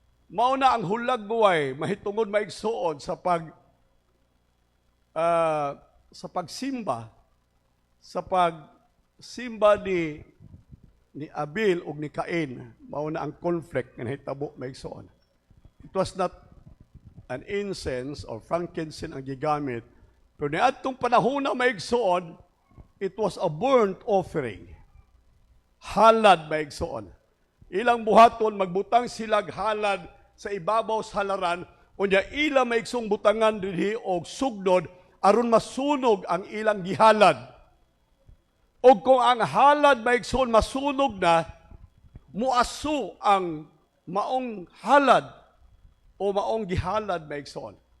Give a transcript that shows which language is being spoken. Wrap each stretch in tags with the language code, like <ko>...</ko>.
<ceb>Mauna ang hulagway, mahitungod maigsoon sa pagsimba ni Abel ug ni Cain, mao na ang conflict nga nahitabo maigsoon.</ceb> <en>It was not an incense or frankincense</en> <ceb>ang gigamit, pero niadtong panahon na maigsoon,</ceb> <en>it was a burnt offering.</en> <ceb>Halad maigsoon. Ilang buhaton magbutang silag halad sa ibabaw sa halaran, unya ila maigsong butangan dinhi og sugnod aron masunog ang ilang gihalad. O kung ang halad maigsoon masunog na, muaso ang maong halad o maong gihalad maigsoon.</ceb>